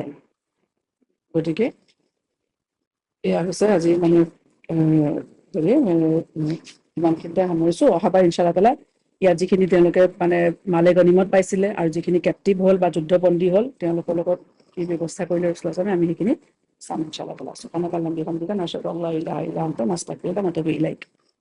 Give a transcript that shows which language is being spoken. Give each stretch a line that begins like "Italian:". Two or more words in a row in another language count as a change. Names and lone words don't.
Assamese: গতিকে এয়া হৈছে আজি মানে ইমানখিনিতে সামৰিছো। অহাবাৰ
Arabic: إن شاء الله تعالى
Assamese: ইয়াত যিখিনি তেওঁলোকে মানে মালে গনিমত পাইছিলে, আৰু যিখিনি কেপ্টিভ হ'ল বা যুদ্ধবন্দী হ'ল, তেওঁলোকৰ লগত কি ব্যৱস্থা কৰিলে ৰাছূলুল্লাহ ইছলামে, আমি সেইখিনি চাম
Arabic: إن شاء الله تعالى. سبحانك اللهم وبحمدك نشهد أن لا إله إلا أنت نستغفرك ونتوب إليك.